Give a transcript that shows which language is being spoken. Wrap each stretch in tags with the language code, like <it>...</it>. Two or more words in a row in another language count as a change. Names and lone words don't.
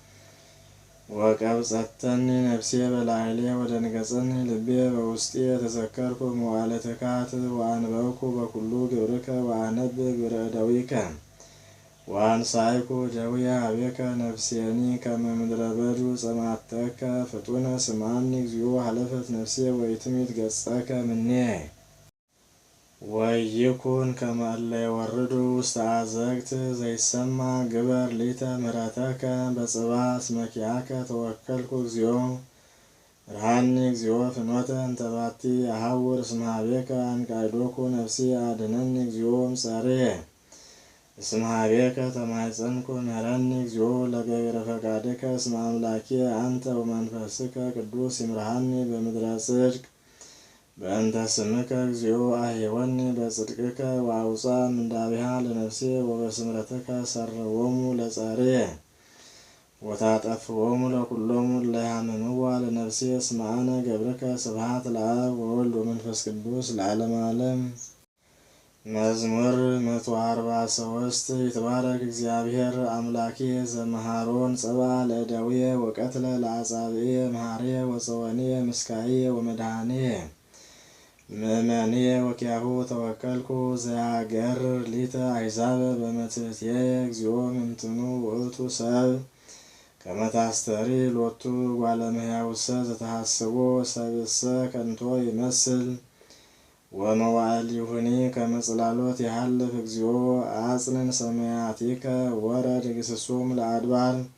<gez>ወቀብጸተኒ ነፍስየ በላዕልየ ወደንገጸኒ ልብየ በውስጥየ ተዘከርኩ መዋዕለ ትካት ወአንበብኩ በኩሉ ግብርከ ወአነብብ ግብረ እደዊከ ወአንሳይኩ እደዊየ ሀቤከ ነፍስየኒ ከመ ምድረ በዱ ጸማተከ ፍጡነ ስምዓኒ እግዚኦ ሀለፈት ነፍስየ ወኢትምት ገጸከ እምኔየ ወይኩን ከመ እለ ይወርዱ ውስተ አዘቅት ዘይሰማ ግበር ሊተ ምሕረተከ በጽባሕ እስመ ኪያከ ተወከልኩ እግዚኦ ርሃኒ እግዚኦ ፍኖተ እንተ ባቲ አሐውር እስመ ሀቤከ አንቃዕዶኩ ነፍስየ አድኅነኒ እግዚኦ እምጸርየ እስመ ሀቤከ ተማኅፀንኩ ምሕረኒ እግዚኦ ለገቢረ ፈቃድከ እስመ አምላኪየ አንተ ወመንፈስከ ቅዱስ ይምርሃኒ በምድረ ጽድቅ በእንተ ስምከ እግዚኦ አሕየወኒ በጽድቅከ ወአውፅአ እምንዳቤሃ ለነፍስየ ወበስምረትከ ሰርዎሙ ለጸርየ ወታጠፍዎሙ ለኵሎሙ እለ ያሃምምዋ ለነፍስየ እስመ አነ ገብርከ ስብሐት ለአብ ወወልድ ወመንፈስ ቅዱስ ለዓለመ ዓለም። መዝሙር 143 ይትባረክ እግዚአብሔር አምላኪየ ዘመሃሮን ጸብአ ለእደዊየ ወቀትለ ለአጻብዕየ መሃርየ ወፀወንየ ምስካየ ወመድኃኒየ ምእመንየ ወኪያሁ ተወከልኩ ዘያገርር ሊተ አሕዛበ በመትሕትየ እግዚኦ ምንትኑ ውእቱ ሰብ ከመ ታስተሪ ሎቱ እጓለ እመሕያውሰ ዘተሐስቦ ሰብእሰ ከንቶ ይመስል ወመዋዕሊሁኒ ከመ ጽላሎት ይሃልፍ እግዚኦ አጽንዕ ሰማያቲከ ወረድ ግስሶሙ ለአድባር</gez>